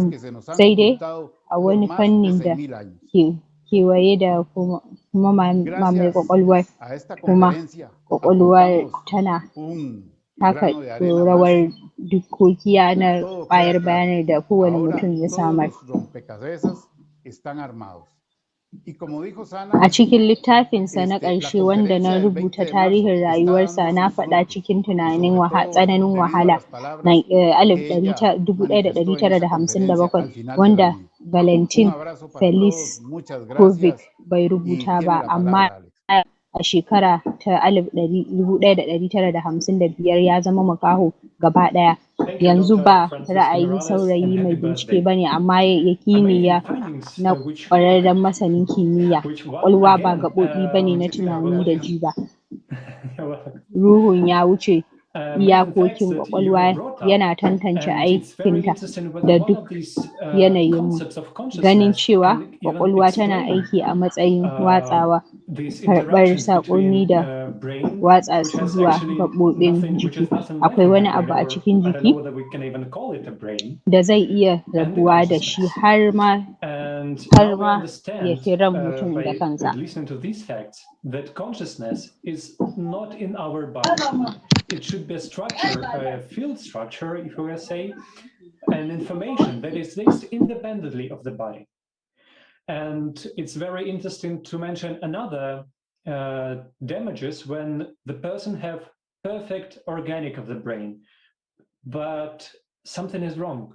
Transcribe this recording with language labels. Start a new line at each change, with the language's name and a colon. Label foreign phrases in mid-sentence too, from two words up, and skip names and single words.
Hausa: ƙwaƙwalwarmu,
Spanish: que se nos han
Hausa: sai dai
Spanish: ocultado a por
Hausa: wani
Spanish: más de
Hausa: fannin da
Spanish: 6.000 años.
Hausa: ke kewaye da kuma mamaye
Spanish: Gracias
Hausa: ƙwaƙwalwar,
Spanish: a esta
Hausa: kuma
Spanish: conferencia
Hausa: ƙwaƙwalwar
Spanish: aportamos
Hausa: tana
Spanish: un
Hausa: taka
Spanish: grano de arena
Hausa: rawar
Spanish: más.
Hausa: dukkokiya na
Spanish: Todo
Hausa: ƙwayar
Spanish: queda claro.
Hausa: bayanai da kowane
Spanish: Ahora
Hausa: mutum ya
Spanish: todos
Hausa: samar.
Spanish: los rompecabezas están armados. Y como dijo A Sana,
Hausa: cikin littafinsa na
Spanish: la
Hausa: ƙarshe wanda na
Spanish: conferencia del 20
Hausa: rubuta
Spanish: de marzo
Hausa: tarihin
Spanish: está
Hausa: rayuwarsa
Spanish: dando
Hausa: na
Spanish: sus
Hausa: faɗa
Spanish: frutos.
Hausa: cikin
Spanish: Y
Hausa: tunanin
Spanish: sobre todo
Hausa: tsananin
Spanish: debido a
Hausa: wahala
Spanish: las palabras que ella manifestó en esa conferencia
Hausa: 1957
Spanish: al final de la
Hausa: wanda
Spanish: misma. Un
Hausa: Valentin
Spanish: abrazo para todos,
Hausa: Felis
Spanish: muchas
Hausa: Kovic
Spanish: gracias
Hausa: bai
Spanish: y
Hausa: rubuta
Spanish: tiene
Hausa: ba,
Spanish: la
Hausa: amma
Spanish: palabra Alex.
Hausa: a shekara ta 1955 ya zama makaho gaba ɗaya.
English: Thank you,
Hausa: Yanzu
English: Dr.
Hausa: ba
English: Francisco
Hausa: ra'ayin
English: Morales, and
Hausa: saurayi mai
English: happy
Hausa: bincike
English: birthday.
Hausa: ba ne, amma yaƙini
English: Amazing
Hausa: ya
English: findings,
Hausa: na
English: which
Hausa: ƙwararren masanin kimiyya.
English: one
Hausa: Ƙwaƙwalwa ba
English: again,
Hausa: gaɓoɓi ba ne na tunani da
English: well,
Hausa: ji ba.
English: well,
Hausa: Ruhun ya wuce
English: amazing facts
Hausa: iyakokin
English: that you
Hausa: ƙwaƙwalwa,
English: brought up,
Hausa: yana tantance
English: and it's very
Hausa: aikinta
English: interesting whether
Hausa: da
English: one of
Hausa: duk
English: these
Hausa: yanayinmu.
English: concepts of
Hausa: Ganin
English: consciousness
Hausa: cewa
English: can even
Hausa: ƙwaƙwalwa tana
English: explain
Hausa: aiki a matsayin watsawa,
English: these
Hausa: karɓar
English: interactions
Hausa: saƙonni
English: between
Hausa: da
English: brain,
Hausa: watsa
English: which
Hausa: su
English: has
Hausa: zuwa
English: actually
Hausa: gaɓoɓin
English: which
Hausa: jiki.
English: is nothing like
Hausa: Akwai
English: a
Hausa: wani
English: membrane,
Hausa: abu a
English: or
Hausa: cikin
English: I don't know
Hausa: jiki
English: whether we can even call it a brain,
Hausa: da zai iya
English: and the
Hausa: rabuwa da shi
English: consciousness.
Hausa: har ma
English: And now we
Hausa: ya
English: understand
Hausa: fi ran mutum da
English: by
Hausa: kansa.
English: listening to these facts that consciousness is not in our body. It should be a structure, a field structure, if we will say, an information that exists independently of the body. And it's very interesting to mention another damages when the person have perfect organic of the brain, but something is wrong.